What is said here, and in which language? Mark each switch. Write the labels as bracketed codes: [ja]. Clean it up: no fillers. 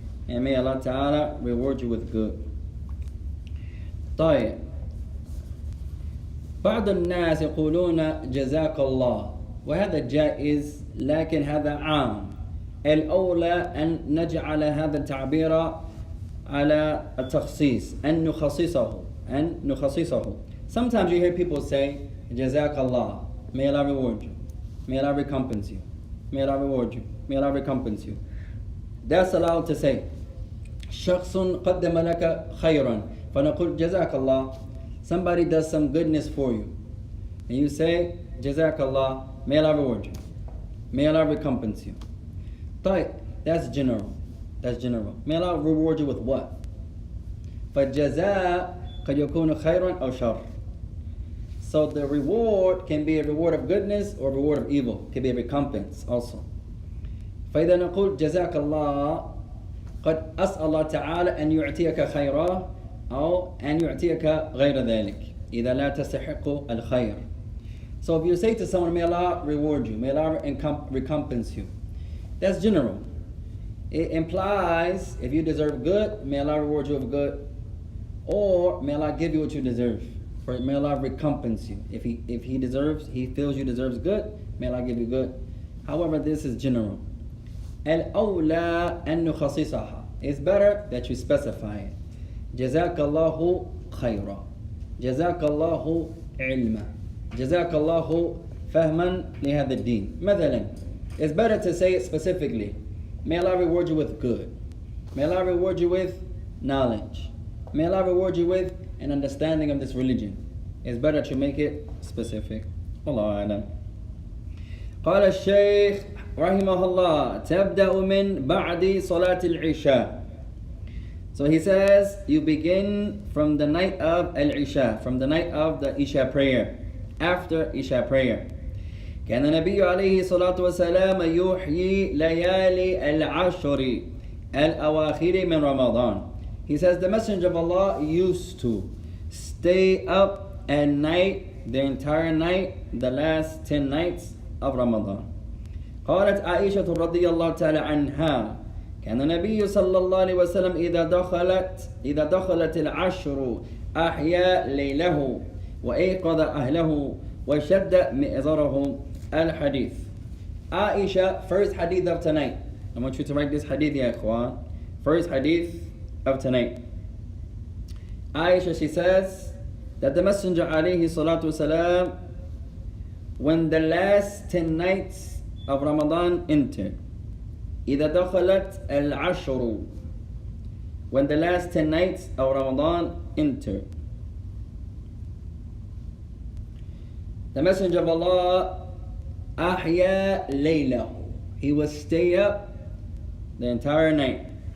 [en] And may Allah Ta'ala reward you with good. [ar] طيب. بعض الناس يقولون جزاك الله, وهذا جائز, لكن هذا عام. الأولى أن نجعل هذا التعبير على التخصيص, أن نخصصه. [en] Sometimes you hear people say [ar] جزاك الله, [en] may Allah reward you, may Allah recompense you, may Allah reward you, may Allah recompense you. That's allowed to say. [ar] شخص قدم لك خيرا فنقول جزاك الله. [en] Somebody does some goodness for you, and you say [ar] جزاك الله, [en] may Allah reward you, may Allah recompense you. طيب, that's general. May Allah reward you with what? [ar] فالجزاء قد يكون خيرا أو شر. [en] So the reward can be a reward of goodness or a reward of evil. It can be a recompense also. [ar] فإذا نقول جزاك الله, قد أسأل الله تعالى أن يعطيك خيرا أو أن يعطيك غير ذلك إذا لا تستحق الخير. [en] So if you say to someone, may Allah reward you, may Allah recompense you, that's general. It implies if you deserve good, may Allah reward you with good, or may Allah give you what you deserve, or may Allah recompense you. If he feels you deserves good, may Allah give you good. However, this is general. [ar] الأولى أن نخصصها. [en] It's better that you specify it. [ar] جزاك الله خيرا. جزاك الله علما. جزاك الله فهما لهذا الدين. [en] مثلا, it's better to say it specifically. May Allah reward you with good. May Allah reward you with knowledge. May Allah reward you with an understanding of this religion. It's better to make it specific. [ar] Wallahu a'lam. قال الشيخ رحمه الله تبدأ من بعد صلاة العشاء. [en] So he says, you begin from the night of Al-Isha, from the night of the Isha prayer, after Isha prayer. [ar] كان النبي عليه الصلاة والسلام يحيي ليالي العشر الأواخر من رمضان. [en] He says the Messenger of Allah used to stay up at night, the entire night, the last 10 nights of Ramadan. [ar] قالت عائشة رضي الله تعالى عنها كان النبي صلى الله عليه وسلم إذا دخلت العشر أحيا ليله وأيقظ أهله وشد مئزره. الحديث. [en] Aisha, first hadith of tonight. I want you to write this hadith, ya ikhwan. First hadith of tonight. Aisha, she says that the Messenger alayhi salatu wasalam, when the last 10 nights of Ramadan entered, [ar] إذا دخلت العشر, [en] when the last 10 nights of Ramadan entered, the Messenger of Allah [ar] أحيا ليله, [en] he would stay up the entire night.